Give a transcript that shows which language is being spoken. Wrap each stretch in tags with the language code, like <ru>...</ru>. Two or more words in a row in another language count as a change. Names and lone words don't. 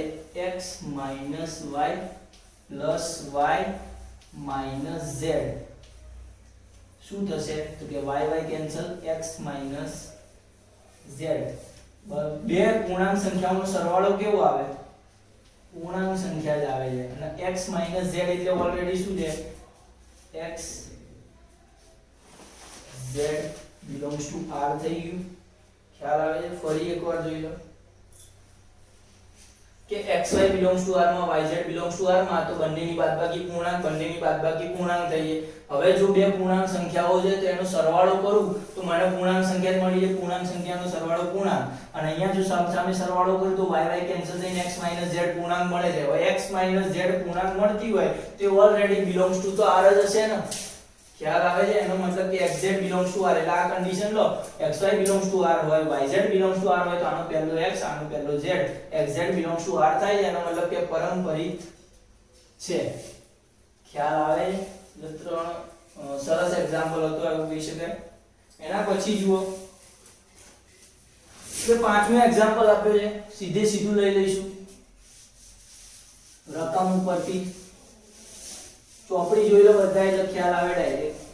<gu>x y z શું થશે? તો કે y કેન્સલ, x z. બે પૂર્ણાંક સંખ્યાઓનો સરવાળો કેવો આવે? પૂર્ણાંક સંખ્યા જ આવે છે. અને x z એટલે ઓલરેડી શું છે?</gu> <en>x z belongs to r</en> <gu>થઈ ગયું. ખ્યાલ આવે છે? ફરી એકવાર જોઈ લો કે</gu> <en>xy belongs to r</en> <gu>માં</gu> <en>yz belongs to r</en> <gu>માં તો બંનેની બાદબાકી પૂર્ણાંક થઈએ. હવે જો બે પૂર્ણાંક સંખ્યાઓ છે તો એનો સરવાળો કરું તો મને પૂર્ણાંક સંખ્યા મળી જાય. પૂર્ણાંક સંખ્યાનો સરવાળો પૂર્ણાંક, અને અહીંયા જો સામે સરવાળો કરું તો y કેન્સલ થઈને x z પૂર્ણાંક મળે છે. હવે x z પૂર્ણાંક મળતી હોય તે ઓલરેડી</gu> <en>belongs to</en> <gu>તો r જ હશે ને. ખ્યાલ આવે છે? એનો મતલબ કે</gu> <en>xz belongs to r</en> <gu>એટલે આ કન્ડિશન લો,</gu> <en>xy belongs to r હોય, yz belongs to r</en> <gu>હોય તો આનો પહેલો x આનો પહેલો z,</gu> <en>xz belongs to r</en> <gu>થાય છે. એનો મતલબ કે પરંપરિત છે. ખ્યાલ આવે? એટલે ત્રણ સરસ એક્ઝામ્પલ હતો એવું કહી શકાય. એના પછી જુઓ કે પાંચમું એક્ઝામ્પલ આપ્યો છે, સીધું લઈ લઈશું. રકમ ઉપરથી ચોપડી જોઈ લો બધાય એટલે ખ્યાલ આવે ડાયરેક્ટ.</gu>